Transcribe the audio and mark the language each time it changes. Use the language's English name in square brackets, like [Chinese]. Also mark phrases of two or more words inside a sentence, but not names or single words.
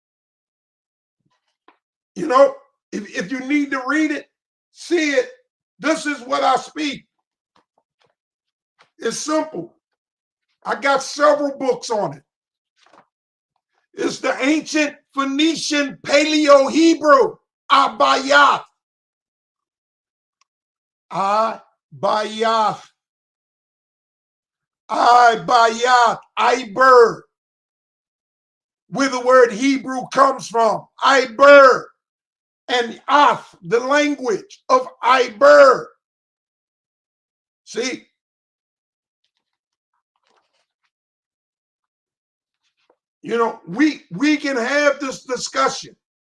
[English] You know, if you need to read it, see it, this is what I speak. It's simple. I got several books on it. It's the ancient Phoenician Paleo-Hebrew, Abayath. Abayath. Abayath. Iber. Where the word Hebrew comes from. Iber. And Ath, the language of Iber. See? You know, we can have this discussion.